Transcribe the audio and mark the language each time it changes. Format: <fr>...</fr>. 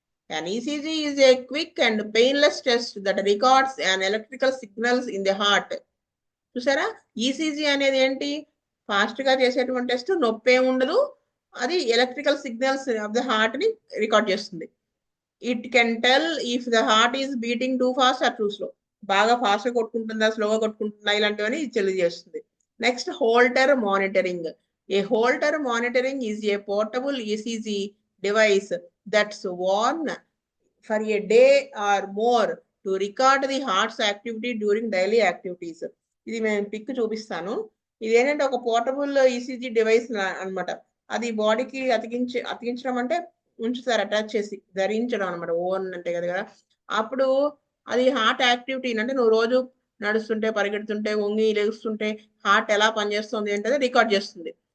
<en>An ECG is a quick and painless test that records an electrical signals in the heart.</en> <te>చూసారా, ECG అనేది ఏంటి, fast గా చేసేటువంటి test, నొప్పి ఏమి ఉండదు, అది</te> <en>electrical signals of the heart</en> <te>ని రికార్డ్ చేస్తుంది.</te> <en>It can tell if the heart is beating too fast or too slow.</en> <te>బాగా ఫాస్ట్ గా కొట్టుకుంటుందా, స్లోగా కొట్టుకుంటుందా, ఇలాంటివన్నీ ఇది తెలియజేస్తుంది.</te> <en>Next holter monitoring. A holter monitoring is a portable ECG device that's worn for a day or more to record the heart's activity during daily activities.</en> <te>ఇది నేను pick చూపిస్తాను. ఇది ఏంటంటే ఒక పోర్టబుల్ ఈసీజీ డివైస్ అన్నమాట. అది బాడీకి అతికించడం అంటే ఉంచుతారు, అటాచ్ చేసి ధరించడం అనమాట. ఓన్ అంటే కదా. అప్పుడు అది హార్ట్ యాక్టివిటీ అంటే నువ్వు రోజు నడుస్తుంటే పరిగెడుతుంటే వంగి లేస్తుంటే హార్ట్ ఎలా పనిచేస్తుంది ఏంటది రికార్డ్ చేస్తుంది.</te>